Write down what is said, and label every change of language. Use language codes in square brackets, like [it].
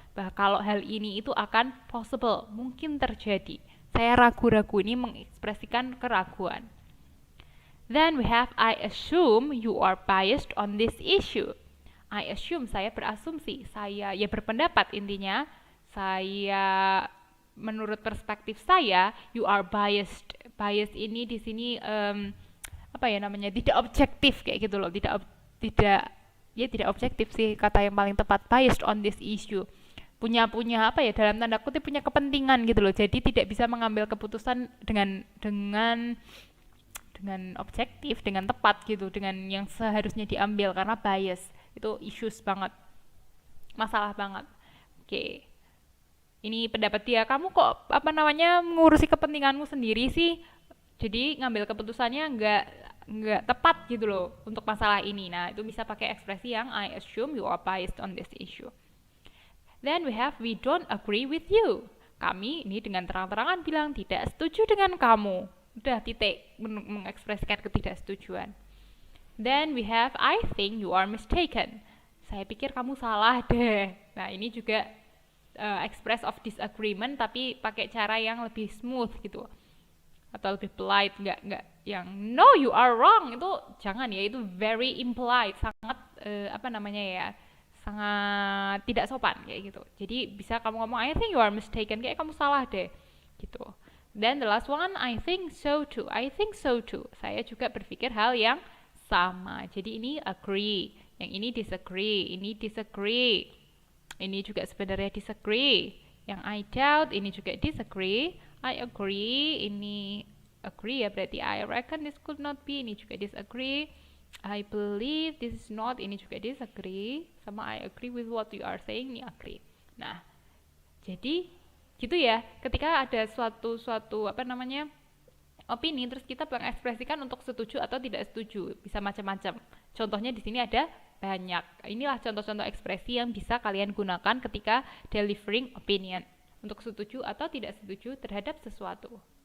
[id] Bahwa kalau hal ini itu akan possible, mungkin terjadi. Saya ragu-ragu, ini mengekspresikan keraguan. [en] Then we have, I assume you are biased on this issue. I assume, [id] saya berasumsi, saya ya berpendapat intinya, saya menurut perspektif saya, [en] you are biased. [id] Biased ini di sini tidak objektif kayak gitu loh, tidak objektif sih kata yang paling tepat, [en] biased on this issue. [id] punya apa ya, dalam tanda kutip punya kepentingan gitu loh. Jadi tidak bisa mengambil keputusan dengan objektif, dengan tepat gitu, dengan yang seharusnya diambil karena bias. Itu issues banget, masalah banget. Oke. Ini pendapat dia, kamu kok apa namanya mengurusi kepentinganmu sendiri sih? Jadi ngambil keputusannya nggak tepat gitu loh untuk masalah ini. Nah, itu bisa pakai ekspresi yang [en] I assume you are biased on this issue. Then we have we don't agree with you. [id] Kami ini dengan terang-terangan bilang tidak setuju dengan kamu. Udah titik, mengekspresikan ketidaksetujuan. [en] Then we have I think you are mistaken. [id] Saya pikir kamu salah deh. Nah, ini juga [en] express of disagreement [id] tapi pakai cara yang lebih smooth gitu. Atau lebih polite, nggak yang [en] no you are wrong, [id] itu jangan ya, itu [en] very impolite, [id] sangat apa namanya ya, sangat tidak sopan kayak gitu. Jadi bisa kamu ngomong [en] I think you are mistaken, [id] kayak kamu salah deh gitu. [en] Then the last one I think so too. I think so too, [id] saya juga berpikir hal yang sama. Jadi ini agree, yang ini disagree, ini disagree, ini juga sebenarnya disagree. Yang [en] I doubt [id] ini juga [en] disagree. I agree, ini agree [id] ya, berarti [en] I reckon this could not be, ini juga disagree. I believe this is not, [id] ini juga [en] disagree. [id] Sama [en] I agree with what you are saying, ini agree. [id] Nah, jadi gitu ya, ketika ada suatu apa namanya opini, terus kita mengekspresikan untuk setuju atau tidak setuju, bisa macam-macam. Contohnya di sini ada banyak. Inilah contoh-contoh ekspresi yang bisa kalian gunakan ketika [en] delivering opinion, [id] untuk setuju atau tidak setuju terhadap sesuatu.